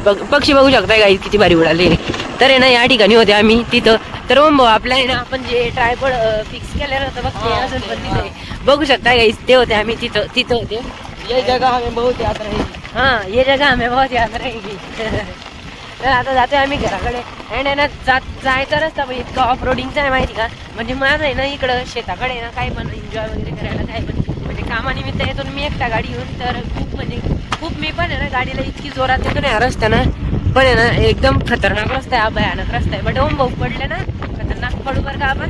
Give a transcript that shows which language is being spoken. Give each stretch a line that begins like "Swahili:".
Marathi: पक्षी बघू शकताय गाईज किती भारी उडाले. तर आहे ना या ठिकाणी होते आम्ही तिथं. तर ओम भाऊ आपल्या आहे ना आपण जे ट्रायपॉड फिक्स केलेलं होतं बघ ते अजून पण तिथे बघू शकता गाईज. ते होते आम्ही तिथं होते.
Hindi: ये जगह हमें बहुत याद रहेगी. हाँ ये जगह हमें बहुत याद रहेगी.
Marathi: तर आता जातोय आम्ही घराकडे. अँड आहे ना जायचा रस्ता पण इतका ऑफ रोडिंगचा आहे माहिती का. म्हणजे माझं आहे ना इकडं शेताकडे आहे ना काय पण एन्जॉय वगैरे करायला काय पण म्हणजे कामानिमित्त येतो मी एकटा गाडी घेऊन. तर खूप म्हणजे खूप मी पण आहे ना गाडीला इतकी जोरात येतो ना रस्ता ना, पण आहे ना एकदम खतरनाक रस्ता आहे, भयानक रस्ता आहे. बट ओम भाऊ पडले ना खतरनाक पडू बरं का आपण.